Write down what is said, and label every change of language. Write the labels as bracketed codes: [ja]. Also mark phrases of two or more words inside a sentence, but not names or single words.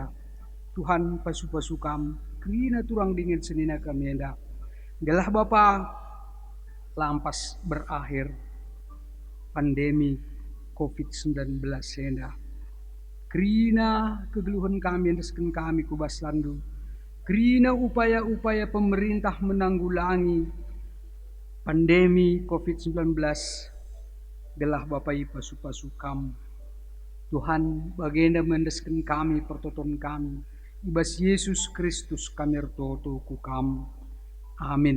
[btx] Tuhan pasu-pasukam kerina turang dingin senina kami enda. Gelah Bapa lampas [id] berakhir pandemi COVID-19 [btx] enda. Kerina kegeluhan kami resken kami kubas landu. [id] Kerina upaya-upaya pemerintah menanggulangi pandemi COVID-19. [btx] Gelah Bapa pasu-pasukam. Tuhan bagenda mendesken kami pertoton kami. Ibas Yesus Kristus kami ertoto kukam. Amin.